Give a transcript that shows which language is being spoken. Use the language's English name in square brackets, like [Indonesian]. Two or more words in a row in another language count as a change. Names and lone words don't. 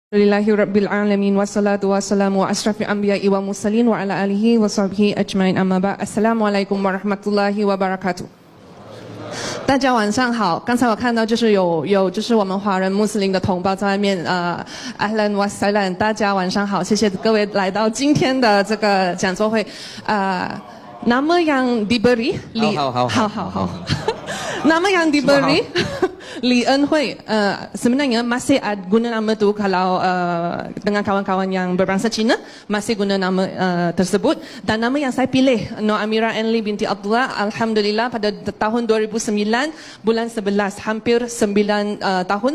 [Arabic] الحمد لله رب العالمين والصلاة والسلام وأشرف الأنبياء والمرسلين وعلى آله وصحبه أجمعين أما بعد. السلام عليكم ورحمة الله وبركاته. [Chinese] 大家晚上好。刚才我看到就是有就是我们华人穆斯林的同胞在外面 [Arabic] أهلا وسهلا, [Chinese] 大家晚上好，谢谢各位来到今天的这个讲座会。 [Malay] nama yang diberi nama yang diberi Li En Hui, sebenarnya masih guna nama tu kalau dengan kawan-kawan yang berbangsa Cina masih guna nama tersebut, dan nama yang saya pilih Nur Amira Enli binti Abdullah, alhamdulillah pada tahun 2009 bulan 11, hampir 9 tahun.